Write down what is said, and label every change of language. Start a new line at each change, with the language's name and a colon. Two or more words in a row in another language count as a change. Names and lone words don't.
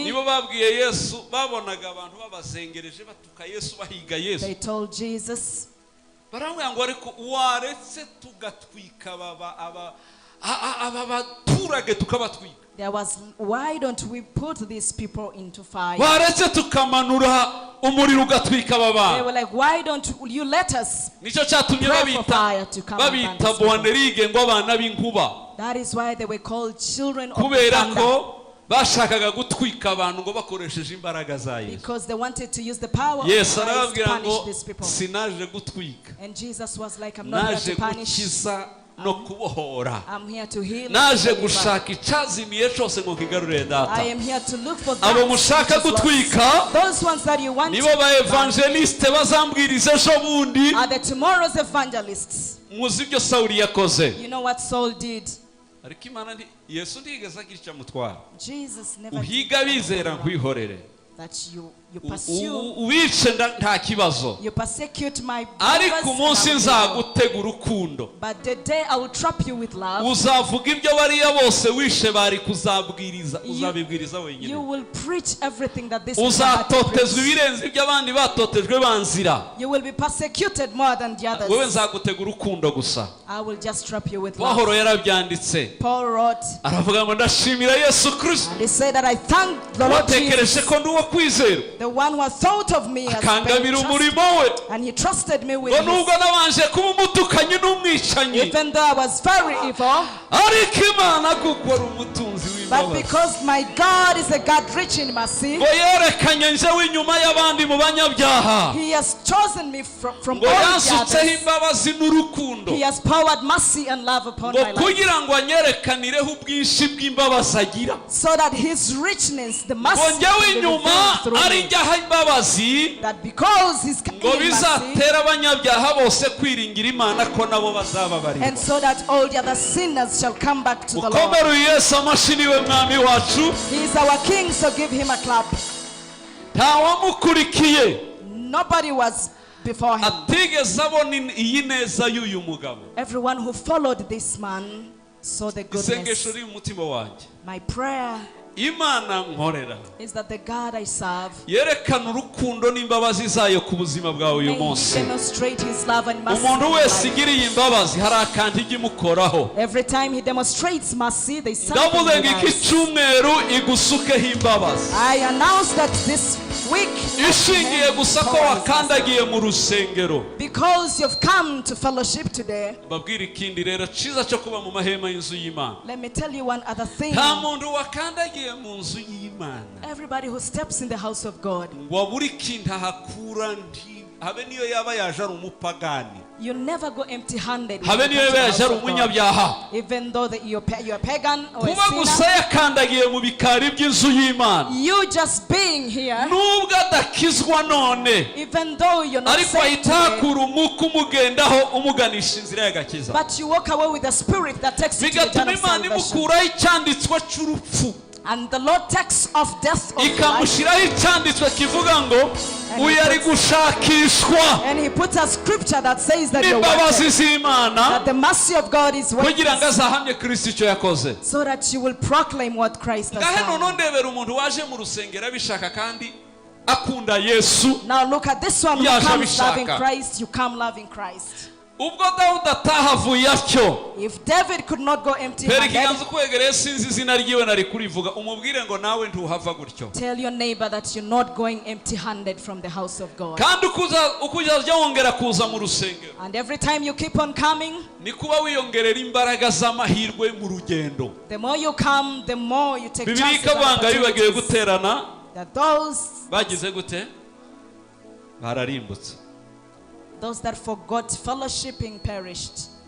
Kinyarwanda: nibo babwiye Yesu, babonaga abantu babazengereje batuka Yesu bahiga Yesu.
English: they told Jesus,
Kinyarwanda: baramubwira ngo ariko waretse tugatwika aba baturage tukabatwika.
English: there was, why don't we put these people into fire?
Kinyarwanda: waretse tukamanura umuriro ugatwika aba
English: They
Kinyarwanda: bantu.
English: were like, why don't you let us
Kinyarwanda: nicyo cyatumye
English: pray for fire to come and burn
Kinyarwanda: babita
English: these people?
Kinyarwanda: Boanerige ngo abana b'inkuba.
English: That is why they were called children of the
Kinyarwanda: kubera
English: thunder.
Kinyarwanda: ko bashakaga gutwika abantu ngo bakoresheje imbaraga za Yesu.
English: Because they wanted to use the power of
Kinyarwanda: Yesu
English: Christ to
Kinyarwanda: arababwira
English: punish
Kinyarwanda: ngo
English: these people.
Kinyarwanda: sinaje gutwika,
English: And Jesus was like, I'm not here
Kinyarwanda: naje
English: to punish.
Kinyarwanda: gukiza no kubohora.
English: I'm here to heal.
Kinyarwanda: naje
English: and deliver.
Kinyarwanda: gushaka icyazimiye cyose ngo kigarurire
English: I
Kinyarwanda: data.
English: am here to look for
Kinyarwanda: abo
English: that
Kinyarwanda: mushaka
English: which is lost.
Kinyarwanda: gutwika
English: Those ones that you want
Kinyarwanda: nibo ba evangeliste bazambwiriza ejo bundi.
English: are the tomorrow's evangelists.
Kinyarwanda: muzi ibyo Sawuli yakoze.
English: You know what Saul did?
Kinyarwanda: ariko Imana Yesu ntigeze agira icyo amutwara.
English: Jesus never
Kinyarwanda: uhiga bizera nkwihorere.
English: that you pursue,
Kinyarwanda: uwice nta kibazo,
English: you persecute my
Kinyarwanda: ariko
English: brothers,
Kinyarwanda: umunsi
English: and I will know.
Kinyarwanda: nzagutega urukundo.
English: But the day I will trap you with love,
Kinyarwanda: uzavuga ibyo bariya bose wishe bari kuzabwiriza, uzabibwiriza
English: you
Kinyarwanda: wenyine.
English: will preach everything that this people had to
Kinyarwanda: uzatotezwa
English: preach.
Kinyarwanda: ibirenze ibyo abandi batotejwe banzira.
English: You will be persecuted more than the others.
Kinyarwanda: wowe nzagutega urukundo gusa.
English: I will just trap you with love.
Kinyarwanda: Pawulo yarabyanditse
English: Paul wrote,
Kinyarwanda: aravuga ngo ndashimira Yesu Kristo
English: and he said that I thank the Lord
Kinyarwanda: watekereje
English: Jesus,
Kinyarwanda: ko ndi uwo kwizera
English: the one who has thought of me as
Kinyarwanda: akangabira
English: being trusted,
Kinyarwanda: umurimo we,
English: and he trusted me with
Kinyarwanda: ngo
English: his,
Kinyarwanda: nubwo nabanje kuba umutukanyi n'umwicanyi,
English: even though I was very evil,
Kinyarwanda: ariko Imana kuko ari umutunzi
English: but
Kinyarwanda: w'imbabazi,
English: because my God is a God rich in mercy,
Kinyarwanda: ngo yerekanye njyewe inyuma y'abandi mu banyabyaha,
English: he has chosen me from
Kinyarwanda: ngo
English: all the
Kinyarwanda: yansutseho
English: others.
Kinyarwanda: imbabazi n'urukundo,
English: He has poured mercy and love upon
Kinyarwanda: ngo
English: my life,
Kinyarwanda: kugira ngo anyerekaneho ubwinshi bw'imbabazi agira,
English: so that his richness, the
Kinyarwanda: ngo
English: mercy,
Kinyarwanda: njyewe
English: will be
Kinyarwanda: inyuma
English: revealed through
Kinyarwanda: ari
English: me.
Kinyarwanda: njyaho imbabazi,
English: That because he's
Kinyarwanda: ngo
English: carrying mercy,
Kinyarwanda: bizatera abanyabyaha bose kwiringira Imana ko nabo bazababarirwa.
English: and so that all the other sinners shall come back to the Lord.
Kinyarwanda: ukomere Yesu amashyi niwe mwami wacu.
English: He is our king, so give him a clap.
Kinyarwanda: ntawamukurikiye
English: Nobody was before him.
Kinyarwanda: atigeze abona iyi neza y'uyu mugabo.
English: Everyone who followed this man saw the
Kinyarwanda: isengesho
English: goodness.
Kinyarwanda: riri mu mutima wanjye,
English: My prayer
Kinyarwanda: Imana nkorera
English: is that the God I serve
Kinyarwanda: yerekana urukundo n'imbabazi zayo ku buzima bwawe uyu
English: may he
Kinyarwanda: munsi.
English: demonstrate his love and mercy.
Kinyarwanda: umuntu
English: in
Kinyarwanda: wese
English: life.
Kinyarwanda: igiriye imbabazi hari akantu ijya imukoraho.
English: Every time he demonstrates mercy, there is something
Kinyarwanda: ndavuze
English: he
Kinyarwanda: ngo iki
English: does.
Kinyarwanda: cyumweru igusukeho imbabazi,
English: I announce that this week,
Kinyarwanda: ishingiye gusa ko wakandagiye mu rusengero.
English: because you've come to fellowship today,
Kinyarwanda: babwira ikindi rero cyiza cyo kuba mu mahema y'inzu y'Imana.
English: let me tell you one other thing.
Kinyarwanda: nta muntu wakandagiye mu nzu y'Imana
English: Everybody who steps in the house of God,
Kinyarwanda: ngo abure ikintu ahakura, habe niyo yaba yaje ari umupagani,
English: you never go empty-handed. when
Kinyarwanda: habe
English: you
Kinyarwanda: niyo
English: come to
Kinyarwanda: yaba
English: the
Kinyarwanda: yaje
English: house
Kinyarwanda: ari
English: of God.
Kinyarwanda: umunyabyaha.
English: Even though that you're a pagan or a
Kinyarwanda: kuba gusa
English: sinner,
Kinyarwanda: yakandagiye mu bikari by'inzu y'Imana,
English: you just being here,
Kinyarwanda: nubwo adakizwa none,
English: even though you're not
Kinyarwanda: ariko
English: saved
Kinyarwanda: ahita
English: today,
Kinyarwanda: hakura umwuka umugendaho umuganisha inzira y'agakiza,
English: but you walk away with the spirit that takes you to the
Kinyarwanda: bigatuma
English: eternal
Kinyarwanda: Imana
English: salvation.
Kinyarwanda: imukuraho icyanditswe cy'urupfu,
English: And the Lord takes off death of life,
Kinyarwanda: ikamushyiraho icyanditswe kivuga ngo uyu ari gushakishwa
English: and he puts a scripture that says that you're
Kinyarwanda: n'imbabazi
English: wanted,
Kinyarwanda: z'Imana,
English: that the mercy of God is
Kinyarwanda: kugira ngo
English: waiting,
Kinyarwanda: azahamye Kristo icyo yakoze.
English: so that you will proclaim what Christ has
Kinyarwanda: ngahe noneho
English: done.
Kinyarwanda: ndebera umuntu waje mu rusengero abishaka kandi akunda Yesu.
English: Now look at this one who comes loving Christ. You come loving Christ.
Kinyarwanda: Ubwo Dawudi atahavuye atyo,
English: if David could not go empty-handed, tell your neighbor that you're not going empty-handed from the house of God. And every time you keep on coming, the more you come, the more you take chances that those that forgot fellowshipping perished.